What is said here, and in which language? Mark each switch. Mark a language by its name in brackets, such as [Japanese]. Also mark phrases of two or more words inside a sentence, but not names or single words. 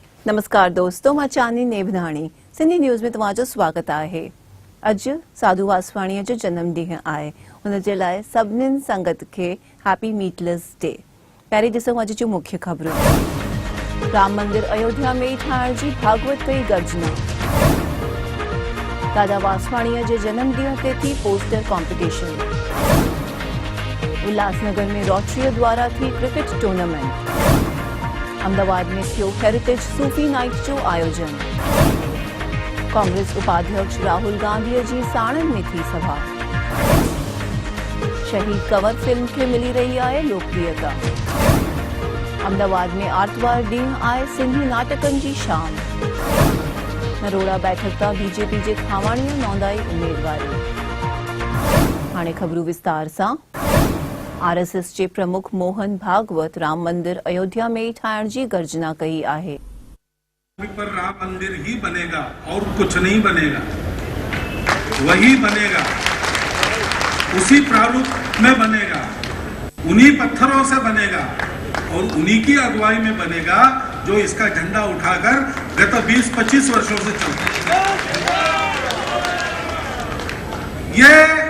[Sindhi] नमस्कार दोस्तों, मां चांदनी नेभनाणी सिंधी न्यूज़ में तव्हांजो स्वागत आहे। अॼु साधू वासवाणीअ जो जन्मॾींहुं आहे। हुन जे लाइ सभिनीनि संगत खे [English] happy meatless day. [Sindhi] पहिरीं ॾिसूं अॼु जूं मुख्य ख़बरूं। राम मंदिर अयोध्या में ठाहिण जी भागवत कई गर्जना। दादा वासवाणीअ जे जन्मॾींहं ते थी [English] poster competition. [Sindhi] उल्हासनगर में रोटरीअ द्वारा थी [English] cricket tournament. [Sindhi] अहमदाबाद में थियो [English] heritage Sufi night [Sindhi] जो आयोजन। कांग्रेस उपाध्यक्ष राहुल गांधी जी साणन में थी सभा। [Hindi] शहीद कंवर फिल्म के मिली रही है लोकप्रियता। [Sindhi] अहमदाबाद में आर्तवार ॾींहुं आहे सिंधी नाटकनि जी शाम। नरोड़ा बैठक तां बीजेपी जे खावाणीअ नोंधाई उम्मीदवारी। हाणे ख़बरूं विस्तार सां। आरएसएस के प्रमुख मोहन भागवत राम मंदिर अयोध्या में ठाहिण जी गर्जना कई आहे। [Hindi] पर राम मंदिर ही बनेगा और कुछ नहीं बनेगा, वही बनेगा, उसी प्रारूप में बनेगा, उन्हीं पत्थरों से बनेगा और उन्हीं की अगुवाई में बनेगा जो इसका झंडा उठाकर गत 20-25 वर्षों से चलता है।